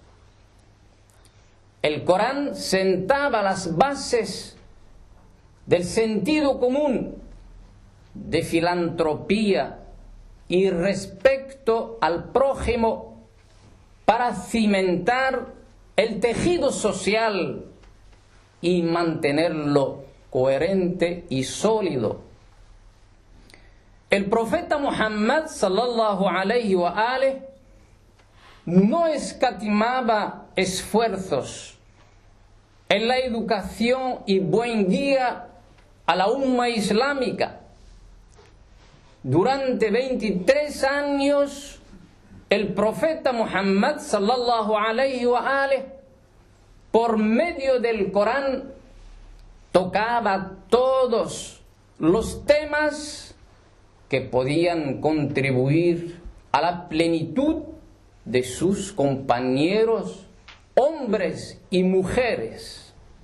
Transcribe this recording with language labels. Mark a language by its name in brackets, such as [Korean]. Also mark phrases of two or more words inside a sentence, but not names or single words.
[Spanish] El Corán sentaba las bases del sentido común, de filantropía y respeto al prójimo para cimentar el tejido social y mantenerlo coherente y sólido. El profeta Muhammad [Arabic] صلى الله عليه وآله [Spanish] no escatimaba esfuerzos en la educación y buen guía a la umma islámica. Durante 23 años, el profeta Muhammad [Arabic] صلى الله عليه وآله, [Spanish] por medio del Corán, tocaba todos los temas que podían contribuir a la plenitud de sus compañeros, hombres y mujeres.